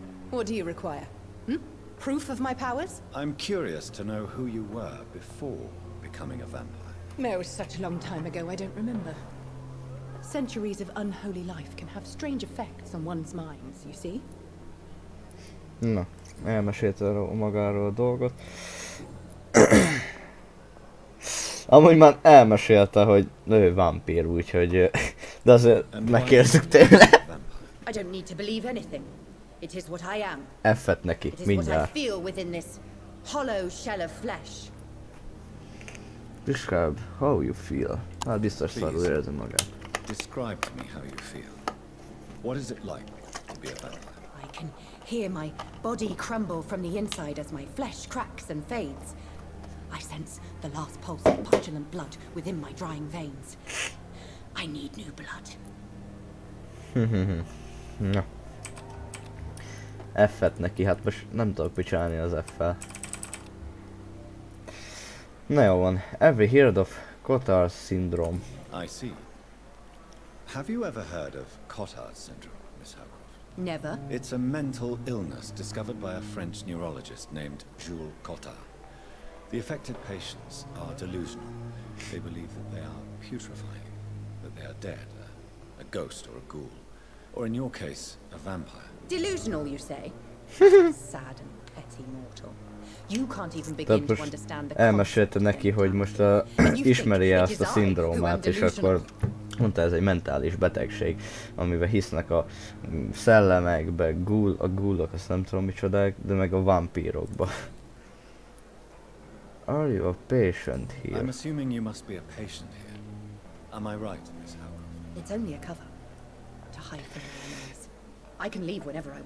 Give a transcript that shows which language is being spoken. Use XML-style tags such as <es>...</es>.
<en>What do you require? Proof of my powers? I'm curious to know who you were before becoming a vampire. No, it was such a long time ago, I don't remember. Centuries of unholy life can have strange effects on one's minds, you see?</en> <hu>Na, elmesélte magáról a dolgot. Amúgy már elmesélte, hogy ő vampír, úgyhogy... De azért megkérdeztük tőle.</hu> <en>I don't need to believe anything. It is what I am.</en> <hu>F-et neki,</hu> <en>It is</en> <hu>mindjárt.</hu> <en>what I feel within this hollow shell of flesh. Describe how you feel.</en> <hu>Hát biztos szarul érzi magát.</hu> <en>Describe to me how you feel. What is it like to be a vampire? I can hear my body crumble from the inside as my flesh cracks and fades. I sense the last pulse of pustulant blood within my drying veins. I need new blood.</en> <hu>Na. F-et neki, hát most nem tudok mit csinálni az F-fel. Na jó van.</hu> <en>Every heard of Cotard's syndrome. I see. Have you ever heard of Cotard's syndrome, Miss Howcroft? Never. It's a mental illness discovered by a French neurologist named Jules Cotard. The affected patients are delusional. They believe that they are putrefying, that they are dead, a ghost or a ghoul, or in your case, a vampire. Delusional, you say? Sad and petty mortal. You can't even begin to understand the</en> <hu>elmesélte neki, hogy most ismeri ezt a szindrómát, és akkor mondta, ez egy mentális betegség, amiben hisznek a szellemekbe, a ghoulok, azt nem tudom micsodák, de meg a vampírokba.</hu> <en>Are you a patient here? I'm assuming you must be a patient here. Am I right, Miss Howcroft? It's only a cover to hide from the enemies. I can leave whenever I want.</en>